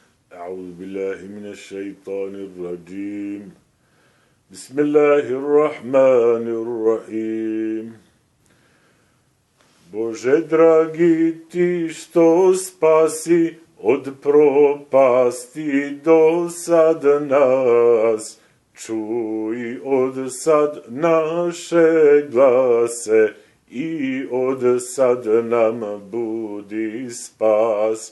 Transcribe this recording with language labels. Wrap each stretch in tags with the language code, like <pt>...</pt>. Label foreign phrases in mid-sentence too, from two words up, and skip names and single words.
<ar>أعوذ بالله من الشيطان الرجيم بسم الله الرحمن الرحيم</ar> <bs>Bože dragi, ti što spasi od propasti do sad nas, čuj od sad naše glase i od sad nam budi spas.</bs>